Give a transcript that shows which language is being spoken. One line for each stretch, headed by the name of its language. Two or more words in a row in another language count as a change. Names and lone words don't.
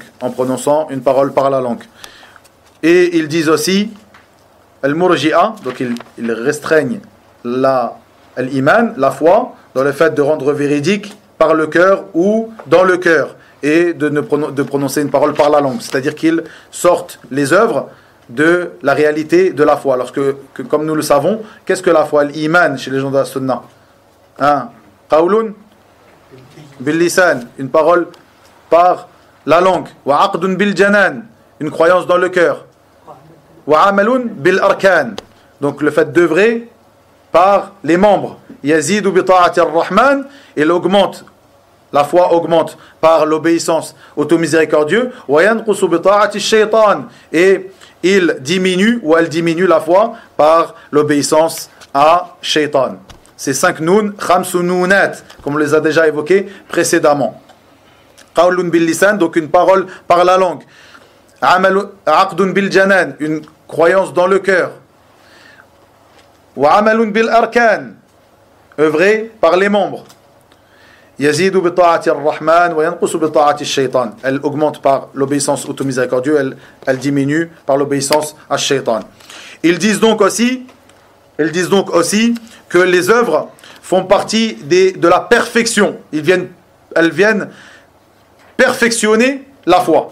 French: En prononçant une parole par la langue. Et ils disent aussi, Al-Murji'a, donc ils restreignent l'iman, la foi, dans le fait de rendre véridique par le cœur ou dans le cœur. Et de prononcer une parole par la langue. C'est-à-dire qu'ils sortent les œuvres de la réalité de la foi. Comme nous le savons, qu'est-ce que la foi? L'iman chez les gens de la Sunna.
Arabic: قول باللسان,
French: une parole par la langue.
Arabic: وعقد بالجنان,
French: une croyance dans le cœur.
Arabic: وعمل بالأركان,
French: donc le fait d'œuvrer par les membres.
Arabic: يزيد بطاعة الرحمن,
French: il augmente, la foi augmente par l'obéissance au tout miséricordieux.
Arabic: وينقص بطاعة الشيطان,
French: et il diminue ou elle diminue la foi par l'obéissance à shaytan. Ces 5 noun,
Arabic: خمس نونات,
French: comme on les a déjà évoqués précédemment.
Arabic: قول باللسان,
French: donc une parole par la langue.
Arabic: عقد بالجنان,
French: une croyance dans le cœur.
Arabic: وعمل بالأركان,
French: œuvrer par les membres.
Arabic: يزيد بطاعة الرحمن وينقص بطاعة الشيطان.
French: Elle augmente par l'obéissance au tout miséricordieux, elle diminue par l'obéissance à shaytan. Ils disent donc aussi que les œuvres font partie de la perfection. Elles viennent perfectionner la foi.